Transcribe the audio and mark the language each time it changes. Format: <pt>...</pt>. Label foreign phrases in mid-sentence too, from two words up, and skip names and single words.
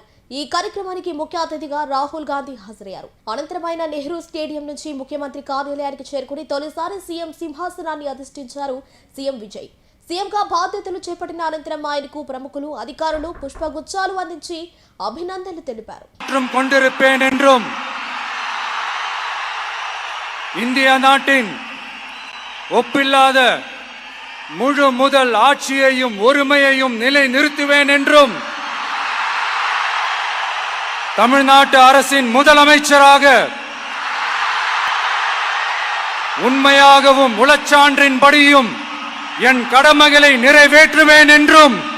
<te>ఈ కార్యక్రమానికి ముఖ్య అతిథిగా రాహుల్ గాంధీ హాజరయ్యారు. అనంతరం ఆయన నెహ్రూ స్టేడియం నుంచి ముఖ్యమంత్రి కార్యాలయానికి చేరుకుని తొలిసారి సీఎం సింహాసనాన్ని అధిష్ఠించారు సీఎం విజయ్. సీఎంగా బాధ్యతలు చేపట్టిన అనంతరం ఆయనకు ప్రముఖులు, అధికారులు పుష్పగుచ్చాలు అందించి అభినందనలు తెలిపారు.</te> <ta>இந்திய நாட்டின் ஒப்பில்லாத முழு முதல் ஆட்சியையும் ஒருமையையும் நிலை நிறுத்துவேன் என்றும் தமிழ்நாட்டு அரசின் முதலமைச்சராக உண்மையாகவும் உளச்சான்றின்படியும் என் கடமைகளை நிறைவேற்றுவேன் என்றும்</ta>